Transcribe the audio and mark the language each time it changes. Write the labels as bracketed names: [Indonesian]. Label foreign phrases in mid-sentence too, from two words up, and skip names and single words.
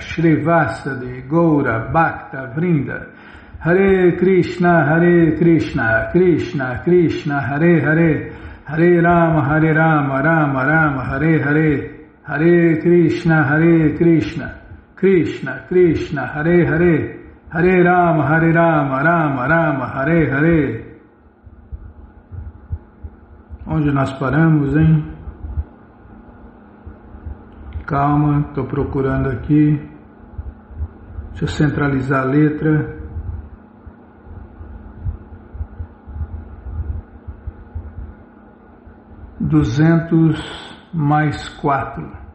[Sanskrit] श्री वासादि गौर भक्त वृन्द हरे कृष्ण कृष्ण कृष्ण हरे हरे हरे राम राम राम हरे हरे हरे कृष्ण कृष्ण कृष्ण हरे हरे हरे राम राम राम हरे हरे. [Portuguese] Onde nós paramos, hein? Calma, estou procurando aqui. Deixa eu centralizar a letra. (200+4).